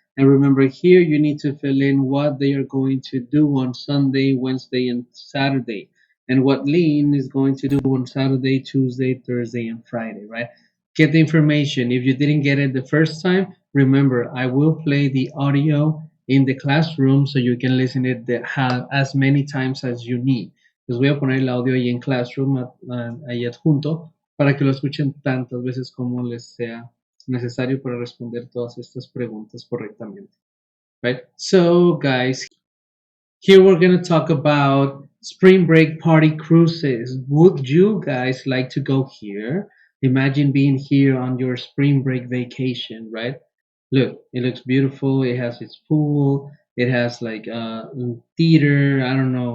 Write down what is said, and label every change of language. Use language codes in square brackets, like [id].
[en] And remember here, you need to fill in what they are going to do on Sunday, Wednesday, and Saturday. And what Lean is going to do on Saturday, Tuesday, Thursday, and Friday, right? Get the information. If you didn't get it the first time, remember, I will play the audio in the classroom so you can listen it as many times as you need. [es] Les voy a poner el audio ahí en Classroom, ahí adjunto, para que lo escuchen tantas veces como les sea necesario para responder todas estas preguntas correctamente. [en] Right? So, guys, here we're going to talk about spring break party cruises. Would you guys like to go here? Imagine being here on your spring break vacation, right? Look, it looks beautiful. It has its pool. It has like theater. I don't know.